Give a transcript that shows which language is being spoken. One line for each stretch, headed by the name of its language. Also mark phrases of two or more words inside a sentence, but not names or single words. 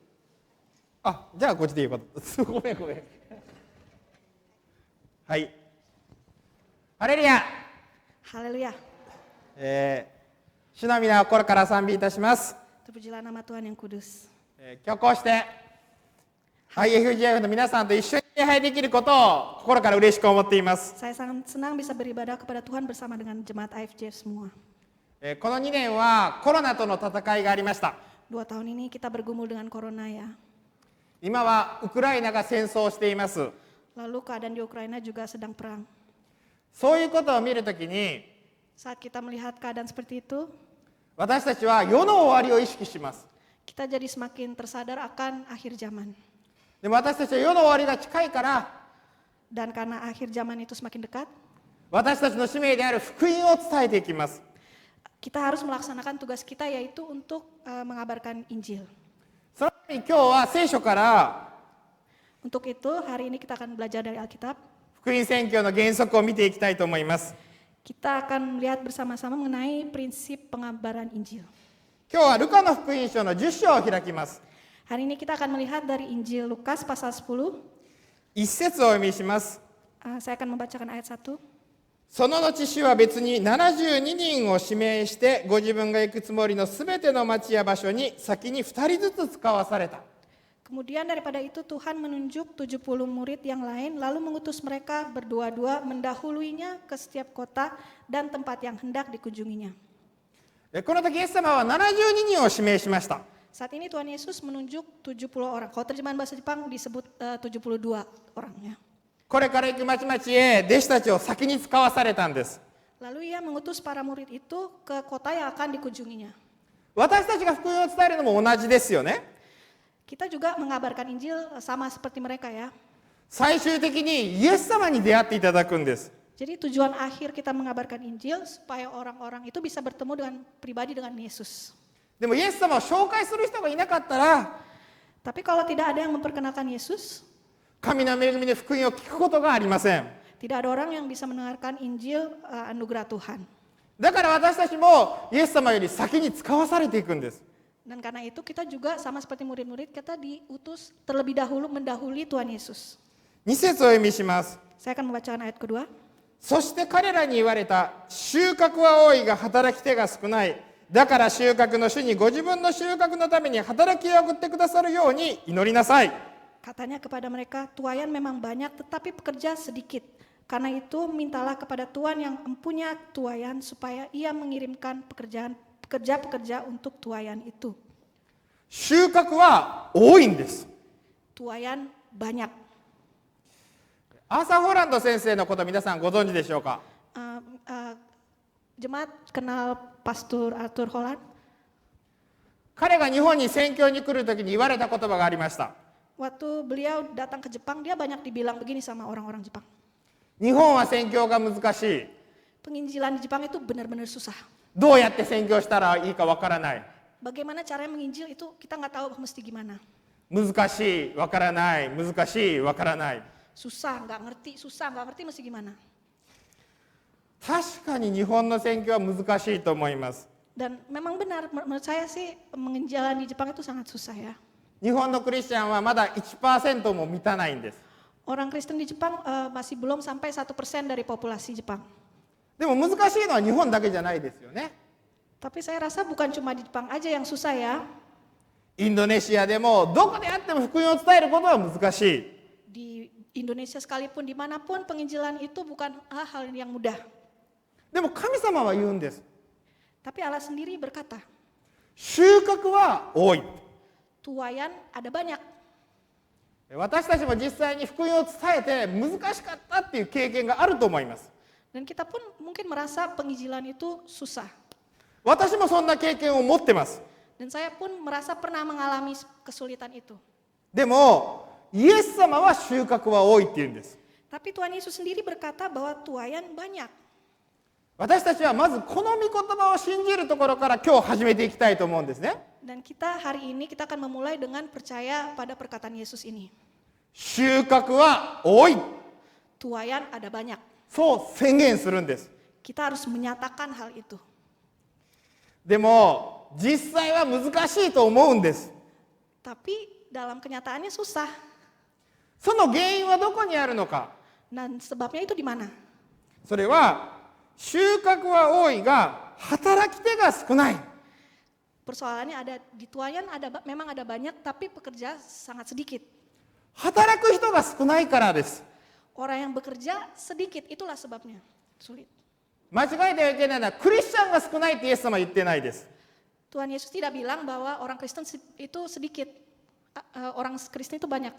Japanese: あ、じゃあこっちでよかった。ごめん。はい。ハレルヤ。ハレルヤ。主の皆を心から賛美いたします。
Indonesian: Terpujilah nama Tuhan yang kudus.
Japanese: 今日こうして IFGF の皆さんと一緒に礼拝できることを心から嬉しく思っています。
Indonesian: Saya sangat senang bisa beribadah kepada Tuhan bersama dengan jemaat IFGF semua.
Japanese: この2年はコロナとの戦いがありました。
Indonesian: 2 tahun ini kita bergumul dengan corona ya.
Japanese: 今はウクライナが戦争をしています。
Indonesian: Lalu keadaan di Ukraina juga sedang perang.
Japanese: そういうことを見るときに
Indonesian: Saat kita melihat keadaan seperti itu,
Japanese: 私たちは世の終わりを意識します。
Indonesian: kita jadi semakin tersadar akan akhir zaman.
Japanese: でも私たちは世の終わりが近いから
Indonesian: Dan karena akhir zaman itu semakin dekat,
Japanese: 私たちの使命である福音を伝えていきます。
Indonesian: kita harus melaksanakan tugas kita yaitu untuk mengabarkan Injil.
Japanese: そのために今日は聖書から
Indonesian: Untuk itu hari ini kita akan belajar dari Alkitab.
Japanese: 福音宣教の原則を見ていきたいと思います。
Indonesian: Kita akan melihat bersama-sama mengenai prinsip pengabaran Injil.
Japanese: 今日はルカの福音書の10章を開きます。
Indonesian: Hari ini kita akan melihat dari Injil Lukas pasal 10.
Japanese: 一節をお読みします。
Indonesian: Saya akan membacakan ayat 1.
Japanese: その後主は別に72人を指名してご自分が行くつもりのすべての町や場所に先に2人ずつ使わされた。
Indonesian: Kemudian daripada itu Tuhan menunjuk 70 murid yang lain lalu mengutus mereka berdua-dua mendahuluinya ke setiap kota dan tempat yang hendak dikunjunginya.
Japanese: この時イエス様は72人を指名しました。
Indonesian: Saat ini Tuhan Yesus menunjuk 70 orang. Kalau terjemahan bahasa Jepang disebut 72 orang ya.
Japanese: これから行く町々へ弟子たちを先に使わされたんです。
Indonesian: Lalu ia mengutus para murid itu ke kota yang akan dikunjunginya.
Japanese: 私たちが福音を伝えるのも同じですよね。
Indonesian: Kita juga mengabarkan Injil sama seperti mereka ya.
Japanese: 最終的にイエス様に出会っていただくんです。
Indonesian: Jadi tujuan akhir kita mengabarkan Injil supaya orang-orang itu bisa bertemu dengan pribadi dengan Yesus.
Japanese: でもイエス様を紹介する人がいなかったら
Indonesian: Tapi kalau tidak ada yang memperkenalkan Yesus,
Japanese: 神の恵みで福音を聞くことがありません。
Indonesian: tidak ada orang yang bisa mendengarkan Injil anugerah Tuhan.
Japanese: だから私たちもイエス様より先に使わされていくんです。
Indonesian: Dan karena itu kita juga sama seperti murid-murid kita diutus terlebih dahulu mendahului Tuhan Yesus.
Japanese: 2 節を読みします。
Indonesian: Saya akan membacakan ayat kedua.
Japanese: そして彼らに言われた。収穫は多いが働き手が少ない。だから収穫の主にご自分の収穫のために働きを送ってくださるように祈りなさい。
Indonesian: Katanya kepada mereka, tuaian memang banyak tetapi pekerja sedikit. Karena itu mintalah kepada Tuhan yang empunya tuaian supaya ia mengirimkan pekerja-pekerja untuk tuaian itu.
Japanese: 収穫は多いんです。
Indonesian: Tuaian banyak.
Japanese: アーサー・ホランド先生のこと皆さんご存知でしょうか。
Indonesian: Jemaat kenal Pastor Arthur Holland.
Japanese: 彼が日本に宣教に来るときに言われた言葉がありました。
Indonesian: Waktu beliau datang ke Jepang, dia banyak dibilang begini sama orang-orang Jepang.
Japanese: 日本は宣教が難しい。
Indonesian: Penginjilan di Jepang itu benar-benar susah.
Japanese: どうやって宣教したらいいかわからない。
Indonesian: Bagaimana caranya menginjil itu kita nggak tahu mesti gimana.
Japanese: 難しい、わからない、難しい、わからない。
Indonesian: Susah, nggak ngerti mesti gimana.
Japanese: 確かに日本の宣教は難しいと思います。
Indonesian: Dan memang benar, menurut saya sih menginjalan di Jepang itu sangat susah ya.
Japanese: 日本のクリスチャンはまだ 1% も満たないんです。
Indonesian: Orang Kristen di Jepang masih belum sampai 1% dari populasi Jepang.
Japanese: でも難しいのは日本だけじゃないですよね。
Indonesian: Tapi saya rasa bukan cuma di Jepang aja yang susah ya.
Japanese: インドネシアでもどこであっても福音を伝えることは難しい。
Indonesian: Di Indonesia sekalipun dimanapun penginjilan itu bukan hal yang mudah.
Japanese: でも神様は言うんです。
Indonesian: Tapi Allah sendiri berkata,
Japanese: 収穫は多い。
Indonesian: tuaian ada banyak.
Japanese: 私たちも実際に福音を伝えて難しかったっていう経験があると思います。
Indonesian: Dan kita pun mungkin merasa penginjilan itu susah.
Japanese: 私もそんな経験を持ってます。
Indonesian: Dan saya pun merasa pernah mengalami kesulitan itu.
Japanese: でもイエス様は収穫は多いって言うんです。
Indonesian: Tapi Tuhan Yesus sendiri berkata bahwa tuaian banyak.
Japanese: 私たちはまずこの御言葉を信じるところから今日始めていきたいと思うんですね。
Indonesian: Dan kita hari ini kita akan memulai dengan percaya pada perkataan Yesus ini.
Japanese: 収穫は多い、
Indonesian: Tuaian ada banyak.
Japanese: そう宣言するんです。
Indonesian: Kita harus menyatakan hal itu.
Japanese: でも実際は難しいと思うんです。
Indonesian: Tapi dalam kenyataannya susah.
Japanese: その原因はどこにあるのか。
Indonesian: Dan sebabnya itu di mana?
Japanese: それは収穫は多いが働き手が少ない。
Indonesian: Persoalannya ada di tuaian memang ada banyak tapi pekerja sangat sedikit.
Japanese: 働く人が少ないからです。
Indonesian: Orang yang bekerja sedikit, itulah sebabnya. Sulit.
Japanese: 間違えてはいけないのはクリスチャンが少ないってイエス様は言ってないです。
Indonesian: Tuhan Yesus tidak bilang bahwa orang Kristen itu sedikit. Orang Kristen itu banyak.